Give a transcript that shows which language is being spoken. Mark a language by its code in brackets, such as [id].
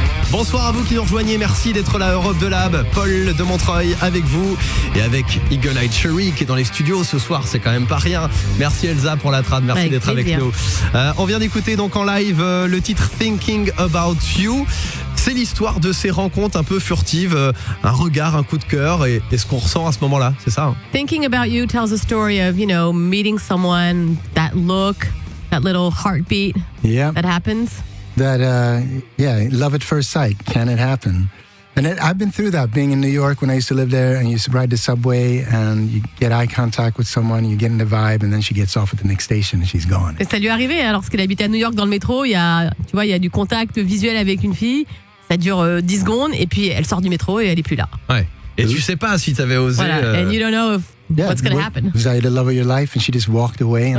[fr] Bonsoir à vous qui nous rejoignez, merci d'être là, Europe de Lab. Paul de Montreuil avec vous et avec Eagle Eye Cherry qui est dans les studios ce soir, c'est quand même pas rien. Merci Elsa pour la trad, merci Avec d'être avec plaisir. nous. On vient d'écouter donc en live le titre Thinking About You. C'est l'histoire de ces rencontres un peu furtives, un regard, un coup de cœur et ce qu'on ressent à ce moment-là, c'est ça? [en] Thinking About You tells a story of, meeting someone, that look, that little heartbeat Yeah, that happens. that love at first sight. Can it happen? And I've been through that, being in New York when I used to live there, and you ride the subway and you get eye contact with someone, you get in the vibe, and then she gets off at the next station and she's gone. [fr] Et ça lui est arrivé, hein, lorsqu'il habitait à New York dans le métro, il y a du contact visuel avec une fille, ça dure 10 secondes et puis elle sort du métro et elle est plus là. Ouais. Et tu sais pas si t'avais osé. Voilà. [en] And you don't know what's going to happen. Was I the love of your life and she just walked away? And